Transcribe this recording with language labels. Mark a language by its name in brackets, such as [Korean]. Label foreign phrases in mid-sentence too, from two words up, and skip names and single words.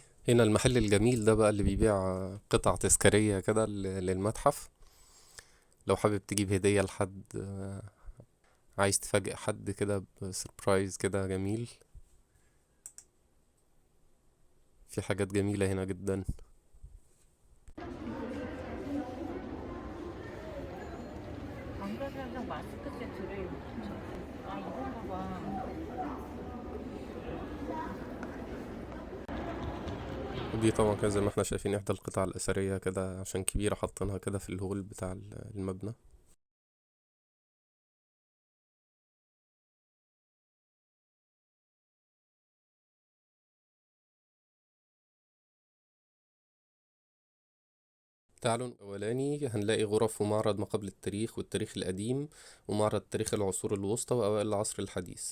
[Arabic] هنا المحل الجميل ده بقى اللي بيبيع قطع تذكارية كده للمتحف، لو حابب تجيب هدية لحد، عايز تفاجئ حد كده بسربرايز كده جميل. في حاجات جميلة هنا جدا. [Korean] 방사선이랑 마스크 세트를 아 이건가 봐. [Arabic] ودي طبعا كده زي ما احنا شايفين احدى القطع الأثرية كده، عشان كبيرة حاطينها كده في الهول بتاع المبنى. تعالوا الأولاني هنلاقي غرف ومعرض ما قبل التاريخ والتاريخ القديم، ومعرض تاريخ العصور الوسطى وأوائل العصر الحديث.